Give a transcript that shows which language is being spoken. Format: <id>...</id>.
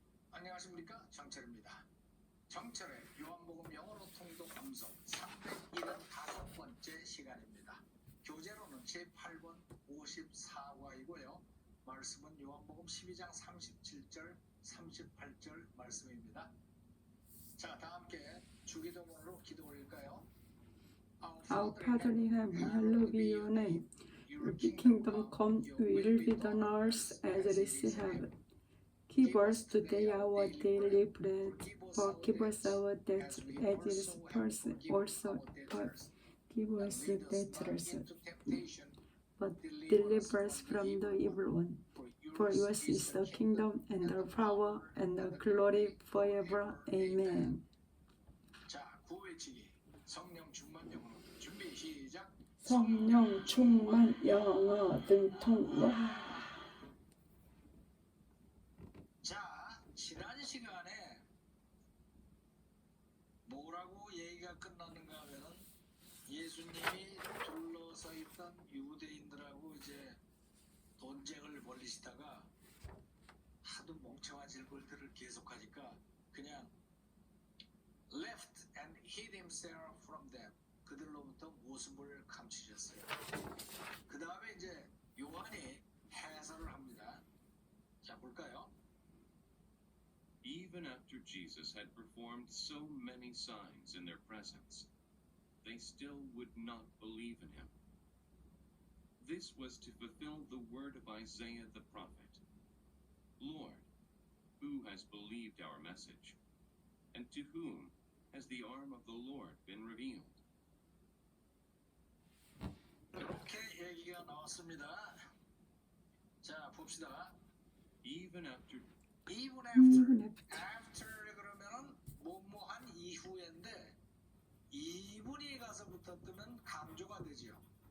<ko>안녕하십니까, 정철입니다. 정철의 요한복음 영어로 통독 암송 375번째 시간입니다. 교재로는 제8번 54과이고요. 말씀은 요한복음 12장 37절 38절 말씀입니다. 자, 다 함께 주기도문으로 기도 올릴까요?</ko> <en>Our Father in heaven, hallowed be your name. Your kingdom come, your will be done on earth as it is in heaven. Give us today our daily bread. Forgive us our debts as also give us debtors. But deliver us from the evil one. For yours is the kingdom and the power and the glory forever. Amen.</en> <ko>자, 구호외치기 성령 충만 영어 준비 시작. 성령 충만 영어 등통. 자, 지난 시간에 뭐라고 얘기가 끝났는가 하면은 예수님이 둘러서 있던 유대인들하고 이제 논쟁을 벌이시다가 하도 멍청한 질문들을 계속하니까 그냥</ko> <en>left and hid himself from them.</en> <ko>그들로부터 모습을 감추셨어요. 그 다음에 이제 요한이 해설을 합니다. 자, 볼까요?</ko> <en>Even after Jesus had performed so many signs in their presence, they still would not believe in him. This was to fulfill the word of Isaiah the prophet. Lord, who has believed our message? And to whom has the arm of the Lord been revealed?</en> <ko>이렇게 얘기가 나왔습니다. 자, 봅시다.</ko> <en>Even after</en> <ko>after 그러면은 뭐뭐한 이후인데 이분이 가서 붙었으면 강조가 되지요.</ko>